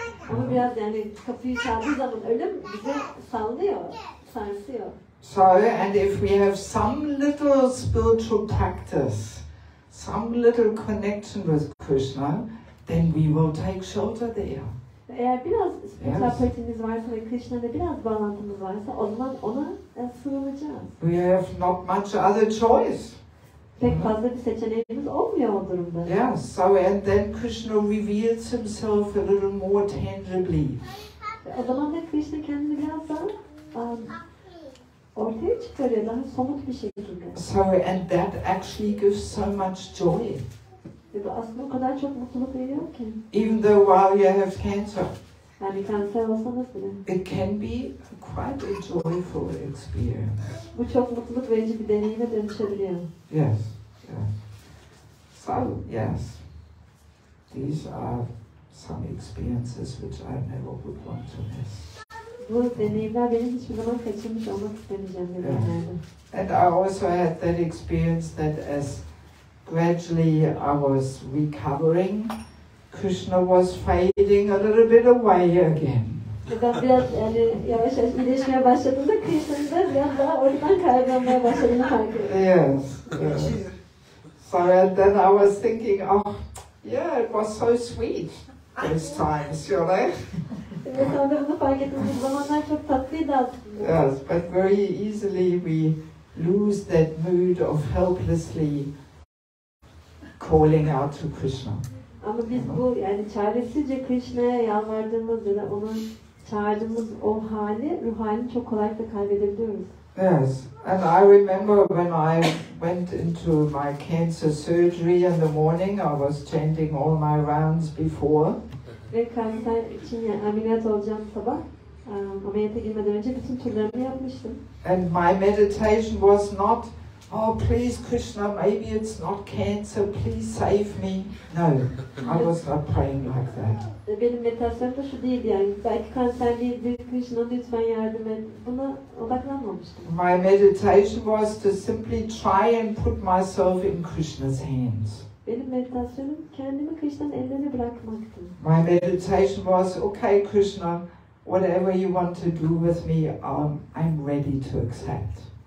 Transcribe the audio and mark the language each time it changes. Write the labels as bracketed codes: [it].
[tr] Ama biraz yani kapıyı çaldığı zaman ölüm bizi sallıyor, sarsıyor. [en] So, and if we have some little spiritual practice, some little connection with Krishna, then we will take shelter there. [tr] Eğer biraz spiritüel pratikimiz varsa ve Krishna'da biraz bağlantımız varsa o zaman ona sığınacağız. [en] We have not much other choice. [tr] Pek fazla bir seçeneğimiz olmuyor o durumda. [en] Yeah, so and then Krishna reveals himself a little more tangibly. [tr] O zaman da Krishna kendini biraz daha ortaya çıkarıyor, daha somut bir şekilde. [en] So and that actually gives so much joy. [tr] Ve bu aslında o kadar çok mutluluk veriyor ki. [en] Even though while you have cancer, [tr] Yani kanser olsanız bile. [en] it can be quite a joyful experience. [tr] Bu çok mutluluk verici bir deneyime dönüşebiliyor. [en] Yes, yes. So, yes, these are some experiences which I never would want to miss. [tr] Bu deneyimler benim hiçbir zaman kaçırmış olmak istemeyeceğim deneyimlerden. [en] And I also had that experience that as gradually I was recovering, Krishna was fading a little bit away again. [tr] Ben biraz yani yavaş yavaş iyileşmeye başladığımda Krishna'nın da biraz daha oradan kaybolmaya başladığını fark ettim. [en] Yes, yes. So and then I was thinking, oh, yeah, it was so sweet those times, you know. [tr] Ve sonra bunu fark ettim. Bu zamanlar çok tatlıydı aslında. [en] Yes, but very easily we lose that mood of helplessly calling out to Krishna. [tr] Ama biz bu yani çaresizce Krishna'ya yalvardığımız ya da onu çağırdığımız o hali, ruh halini çok kolaylıkla kaybedebiliyoruz. [en] Yes, and I remember when I went into my cancer surgery in the morning, I was chanting all my rounds before. [tr] Ve kanser için yani ameliyat olacağım sabah, ameliyata girmeden önce bütün turlarımı yapmıştım. [en] And my meditation was not, oh please Krishna, maybe it's not cancer, please save me. No, I was not praying like that. [tr] Benim meditasyonum da şu değildi yani, belki kanser değildir, Krishna lütfen yardım et. Buna odaklanmamıştım. [en] My meditation was to simply try and put myself in Krishna's hands. [tr] Benim meditasyonum kendimi Krishna'nın ellerine bırakmaktı. [en] My meditation was, okay Krishna, whatever you want to do with me, I'm ready to accept.